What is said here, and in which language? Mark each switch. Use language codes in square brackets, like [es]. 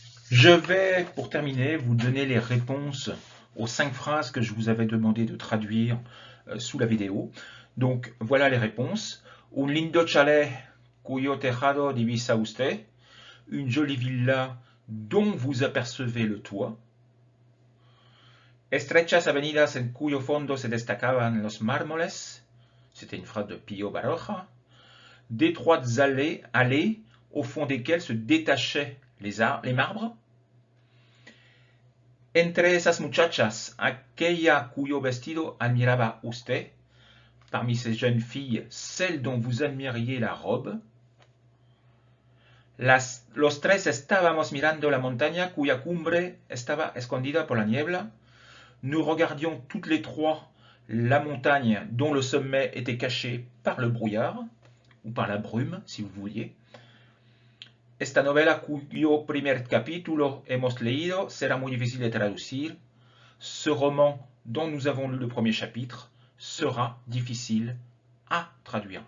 [fr] Je vais, pour terminer, vous donner les réponses aux 5 phrases que je vous avais demandé de traduire sous la vidéo. Donc voilà les réponses. [es] Un lindo chalet cuyo tejado divisa usted. [fr] Une jolie villa dont vous apercevez le toit. [es] Estrechas avenidas en cuyo fondo se destacaban los mármoles. [fr] C'était une phrase de Pío Baroja. D'étroites allées au fond desquelles se détachaient les marbres. [es] Entre esas muchachas, aquella cuyo vestido admiraba usted. [fr] Parmi ces jeunes filles, celle dont vous admiriez la robe. [es] Los tres estábamos mirando la montaña cuya cumbre estaba escondida por la niebla. [fr] Nous regardions toutes les trois la montagne dont le sommet était caché par le brouillard, ou par la brume, si vous vouliez. [es] Esta novela cuyo primer capítulo hemos leído será muy difícil de traducir. [fr] Ce roman dont nous avons lu le premier chapitre sera difficile à traduire.